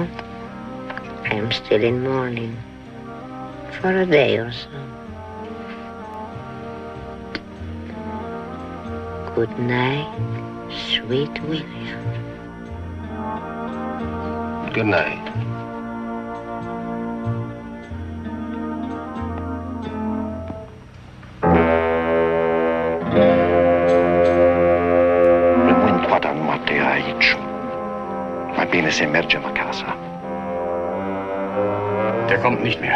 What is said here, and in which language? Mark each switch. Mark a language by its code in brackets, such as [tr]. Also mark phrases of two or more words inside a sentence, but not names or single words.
[en] I am still in mourning for a day or so. Good night, sweet William. Good night. [ro] Rămân toată noaptea aici. Mai bine să mergem acasă. [de] Der kommt nicht mehr.